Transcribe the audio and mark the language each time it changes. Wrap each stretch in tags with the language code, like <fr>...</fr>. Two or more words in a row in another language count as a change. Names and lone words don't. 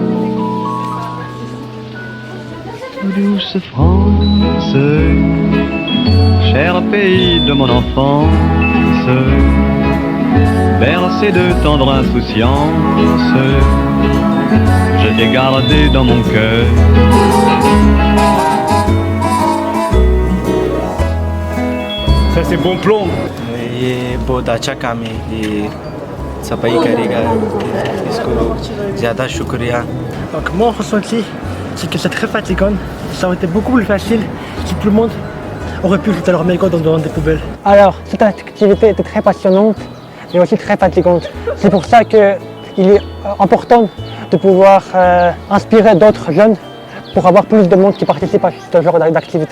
<fr>Douce France, cher pays de mon enfance, bercé de tendre insouciance, je t'ai gardé dans mon cœur. Ça c'est bon plomb.</fr> <hi>ये बहुत अच्छा काम है ये सफाई करेगा इसको ज़्यादा शुक्रिया.</hi> <fr>Donc mon ressenti, c'est que c'est très fatigant. Ça aurait été beaucoup plus facile si tout le monde aurait pu jeter leurs mégots dans des poubelles. Alors, cette activité était très passionnante mais aussi très fatigante. C'est pour ça qu'il est important de pouvoir inspirer d'autres jeunes pour avoir plus de monde qui participe à ce genre d'activité.</fr>